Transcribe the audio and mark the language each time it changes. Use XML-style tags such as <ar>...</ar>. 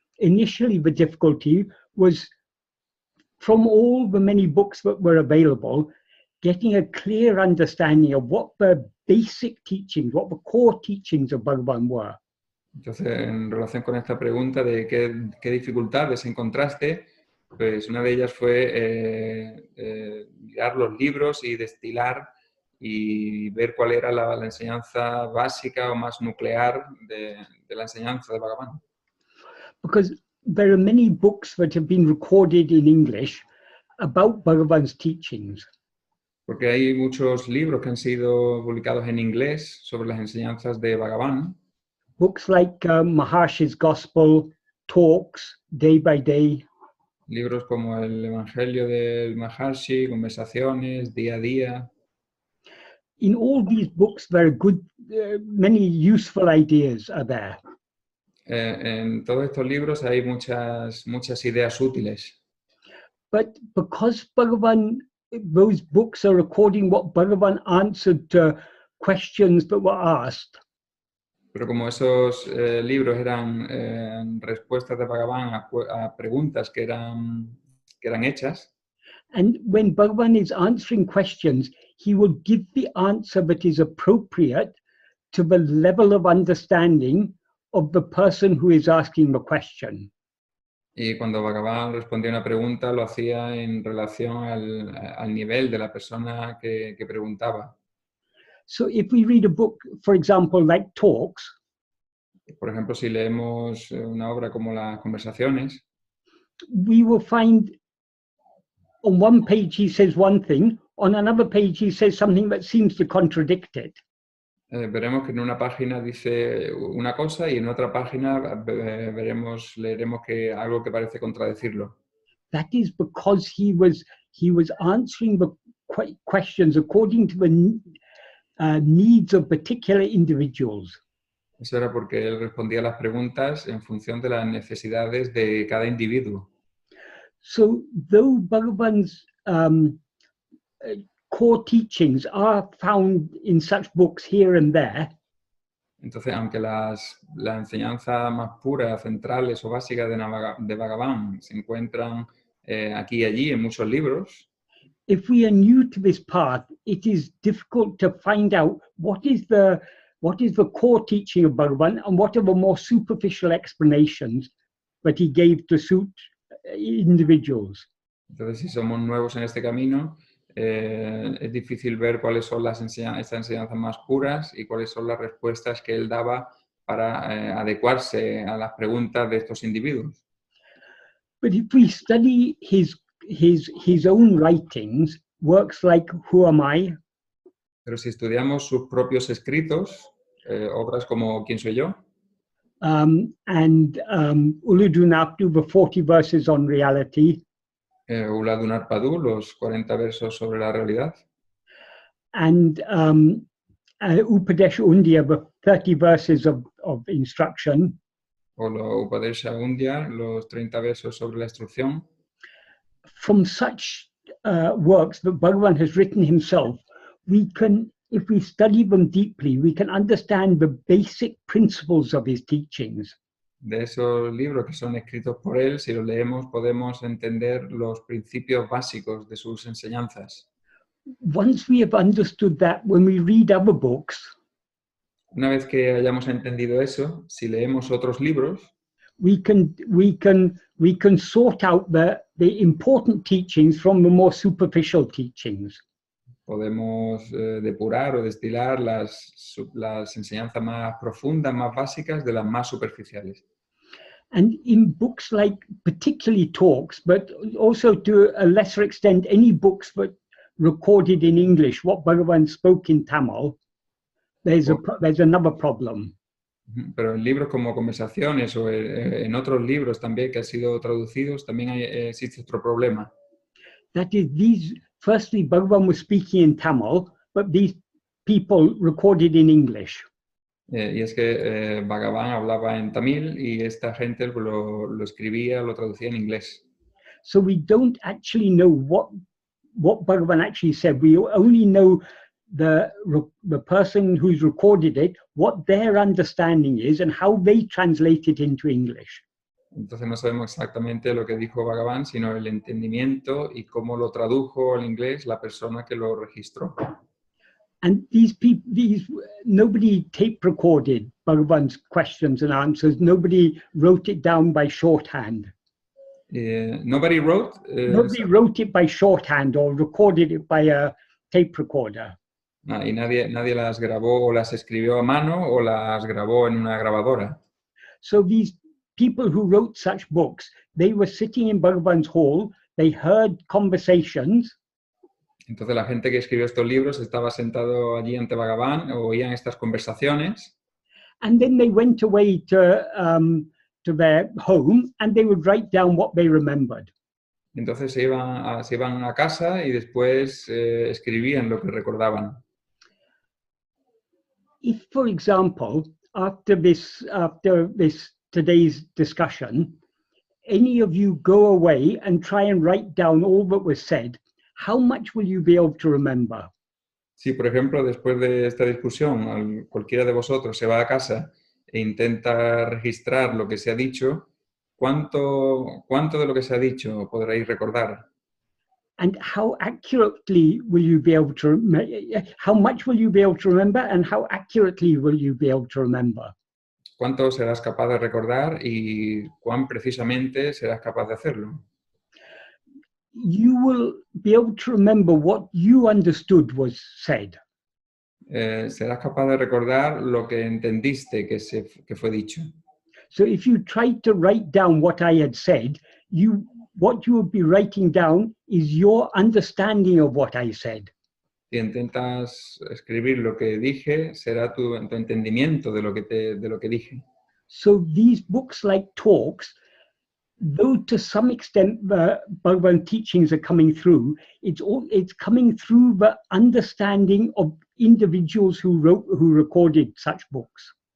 <en>Initially, the difficulty was from all the many books that were available, getting a clear understanding of what the basic teachings, what the core teachings of Bhagavan were.</en> <es>Entonces, en relación con esta pregunta de qué dificultades encontraste, pues una de ellas fue mirar los libros y destilar y ver cuál era la enseñanza básica o más nuclear de la enseñanza de Bhagavan.</es> <en>Because there are many books that have been recorded in English about Bhagavan's teachings.</en> <es>Porque hay muchos libros que han sido publicados en inglés sobre las enseñanzas de Bhagavan.</es> <en>Books like Maharshi's Gospel, talks, day by day.</en> <es>Libros como el Evangelio del Maharshi, conversaciones, día a día.</es> <en>In all these books, there are many useful ideas are there.</en> <es>En todos estos libros hay muchas ideas útiles.</es> <en>But because those books are recording what Bhagavan answered to questions that were asked.</en> <es>Pero como esos libros eran respuestas de Bhagavan a preguntas que eran hechas,</es> <en>And when Bhagavan is answering questions, he will give the answer that is appropriate to the level of understanding of the person who is asking the question.</en> <es>y cuando Bhagavan respondía una pregunta, lo hacía en relación al nivel de la persona que preguntaba.</es> <en>So if we read a book, for example, like Talks,</en> <es>Por ejemplo, si leemos una obra como Las Conversaciones,</es> <en>we will find on one page he says one thing, on another page he says something that seems to contradict it.</en> <es>veremos que en una página dice una cosa y en otra página leeremos que algo que parece contradecirlo.</es> <en>That is because he was answering the questions according to the needs of particular individuals.</en> <es>Eso era porque él respondía las preguntas en función de las necesidades de cada individuo.</es> <en>So though Bhagavan's core teachings are found in such books here and there,</en> <es>Entonces, aunque la enseñanza más pura, centrales o básicas de Bhagavan se encuentran aquí y allí en muchos libros,</es> <en>if we are new to this path, it is difficult to find out what is the core teaching of Bhagavan and what are the more superficial explanations that he gave to suit individuals.</en> <es>entonces si somos nuevos en este camino, es difícil ver cuáles son estas enseñanzas más puras y cuáles son las respuestas que él daba para adecuarse a las preguntas de estos individuos.</es> <en>But if we study his own writings, works like Who Am I?</en> <es>Pero si estudiamos sus propios escritos, obras como ¿Quién soy yo?</es> <en>And Uludunaptu, the 40 verses on reality,</en> <es>Uladunarpadu, los 40 versos sobre la realidad,</es> <en>and Upadesh Undya, the 30 verses of instruction,</en> <es>o lo Upadesha Undya, los 30 versos sobre la instrucción.</es> <en>From such works that Bhagavan has written himself, we can, if we study them deeply, we can understand the basic principles of his teachings.</en> <es>De esos libros que son escritos por él, si los leemos podemos entender los principios básicos de sus enseñanzas.</es> <en>Once we have understood that, when we read other books,</en> <es>Una vez que hayamos entendido eso, si leemos otros libros,</es> <en>we can sort out the important teachings from the more superficial teachings.</en> <es>podemos depurar o destilar las enseñanzas más profundas, más básicas, de las más superficiales.</es> <en>And in books like particularly talks, but also to a lesser extent, any books but recorded in English, what Bhagavan spoke in Tamil, there's another problem.</en> <es>Pero en libros como Conversaciones o en otros libros también que han sido traducidos, también existe otro problema.</es> <en>That is, firstly, Bhagavan was speaking in Tamil, but these people recorded in English.</en> <es>Y es que Bhagavan hablaba en tamil y esta gente lo escribía, lo traducía en inglés.</es> <en>So we don't actually know what Bhagavan actually said. We only know the person who's recorded it, what their understanding is, and how they translate it into English.</en> <es>Entonces no sabemos exactamente lo que dijo Bhagavan, sino el entendimiento y cómo lo tradujo al inglés la persona que lo registró.</es> <en>And nobody tape recorded Bhagavan's questions and answers. Nobody wrote it down by shorthand. Nobody wrote. Nobody wrote it by shorthand or recorded it by a tape recorder.</en> <es>Y nadie las grabó o las escribió a mano o las grabó en una grabadora.</es> <en>So these people who wrote such books, they were sitting in Bhagavan's hall, they heard conversations.</en> <es>Entonces la gente que escribió estos libros estaba sentado allí ante Bhagavan, oían estas conversaciones.</es> <en>And then they went away to their home and they would write down what they remembered.</en> <es>Entonces se iban a casa y después escribían lo que recordaban.</es> <en>If, for example, after this today's discussion, any of you go away and try and write down all that was said, how much will you be able to remember?</en> <es>Si, por ejemplo, después de esta discusión, cualquiera de vosotros se va a casa e intenta registrar lo que se ha dicho, ¿cuánto de lo que se ha dicho podréis recordar?</es> <en>And how accurately will you be able to how much will you be able to remember and how accurately will you be able to remember?</en> <es>¿Cuánto serás capaz de recordar y cuán precisamente serás capaz de hacerlo?</es> <en>You will be able to remember what you understood was said.</en> <es>Serás capaz de recordar lo que entendiste que fue dicho.</es> <en>So if you tried to write down what I had said, what you would be writing down is your understanding of what I said.</en> <es>Si intentas escribir lo que dije, será tu entendimiento de lo que dije.</es> <en>So these books like talks, though to some extent the Bhagavan teachings are coming through, it's coming through the understanding of individuals who recorded such books.</en>